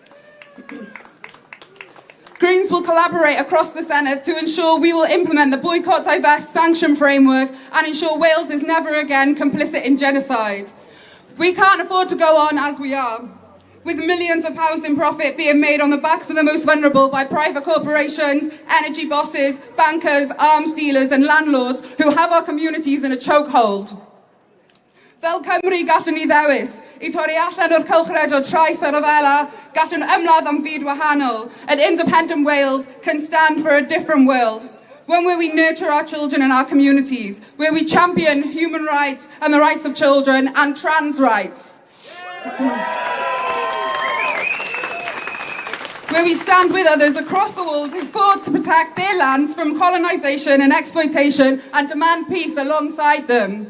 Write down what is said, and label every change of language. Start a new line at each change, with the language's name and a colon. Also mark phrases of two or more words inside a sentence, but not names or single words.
English: Greens will collaborate across the Senedd to ensure we will implement the boycott, divest, sanction framework and ensure Wales is never again complicit in genocide. We can't afford to go on as we are, with millions of pounds in profit being made on the backs of the most vulnerable by private corporations, energy bosses, bankers, arms dealers and landlords who have our communities in a chokehold.
Welsh: Fel Cymru gallwn ni ddewis, I torri allan o'r cylchred o trais a rhyfela, gallwn ymladd am fyd wahanol.
English: An independent Wales can stand for a different world. One where we nurture our children and our communities, where we champion human rights and the rights of children and trans rights. Where we stand with others across the world who fought to protect their lands from colonisation and exploitation and demand peace alongside them.